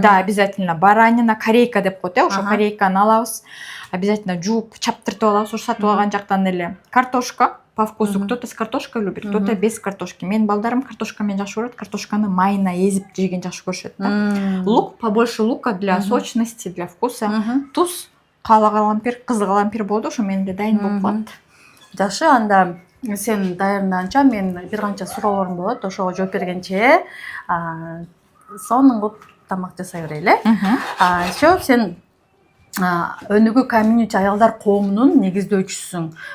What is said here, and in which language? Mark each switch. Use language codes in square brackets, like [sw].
[ru] Да, обязательно баранина, [ky] корейка деп коет, ошо корейканы алабыз. Обязательно жууп, чаптыртып алабыз, ушу сатып алган жактан эле. [ru] Картошка по вкусу, кто-то с картошкой любит, кто-то без картошки. [ky] Менин балдарым картошка менен жакшы көрөт, картошканы майына эзип жеген жакшы көрүшөт. [ru] Лук, побольше лука для сочности, для вкуса. [ky] Туз, кала калампир, кызыл калампир болду, ошо менде дайын болуп калат. Жакшы, анда сен даярданганча мен бир канча суроолорум болот, ошого жооп бергенче сонун кылып тамак жасай берели. Ошо сен өнүгүү комьюнити аялдар коомунун негиздөөчүсүң.